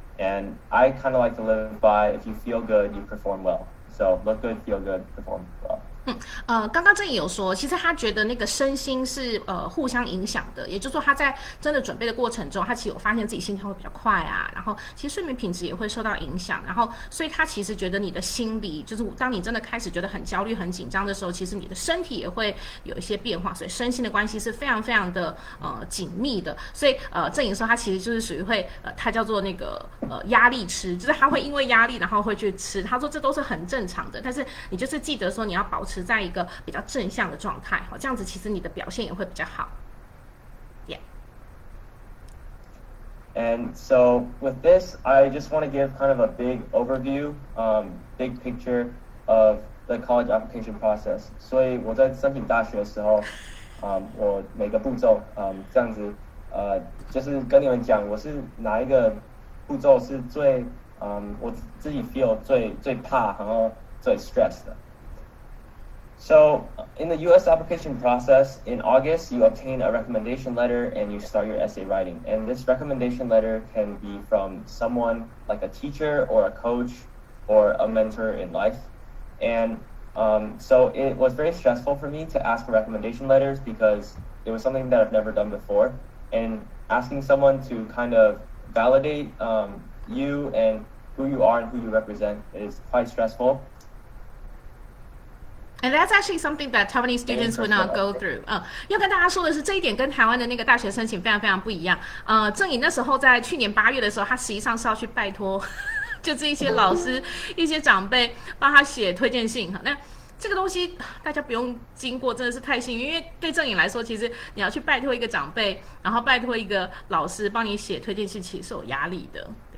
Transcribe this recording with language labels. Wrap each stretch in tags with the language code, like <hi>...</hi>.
<en>And I kind of like to live by, if you feel good, you perform well. So look good, feel good, perform well.</en> <zh>刚刚郑怡有说，其实他觉得那个身心是互相影响的，也就是说他在真的准备的过程中，他其实有发现自己心跳会比较快啊，然后其实睡眠品质也会受到影响，然后所以他其实觉得你的心理，就是当你真的开始觉得很焦虑、很紧张的时候，其实你的身体也会有一些变化，所以身心的关系是非常非常的紧密的。所以郑怡说他其实就是属于会他叫做那个压力吃，就是他会因为压力然后会去吃，他说这都是很正常的，但是你就是记得说你要保持在一个比较正向的状态，这样子其实你的表现也会比较好。</zh> <en>Yeah. And so with this, I just want to give kind of a big overview, big picture of the college application process.</en> <zh>所以我在申请大学的时候，我每个步骤，这样子，就是跟你们讲，我是哪一个步骤是最，我自己 feel 最怕，然后最 stress 的。</zh> <en>So in the U.S. application process, in August, you obtain a recommendation letter and you start your essay writing. And this recommendation letter can be from someone like a teacher or a coach or a mentor in life. And so it was very stressful for me to ask for recommendation letters because it was something that I've never done before. And asking someone to kind of validate you and who you are and who you represent is quite stressful. And that's actually something that Taiwanese students would not go through.</en> <zh>要跟大家说的是，这一点跟台湾的那个大学申请非常非常不一样。郑颖那时候在去年8月的时候，他实际上是要去拜托，就是一些老师、一些长辈帮他写推荐信。那这个东西大家不用经过，真的是太幸运，因为对郑颖来说，其实你要去拜托一个长辈，然后拜托一个老师帮你写推荐信，其实是有压力的。</zh>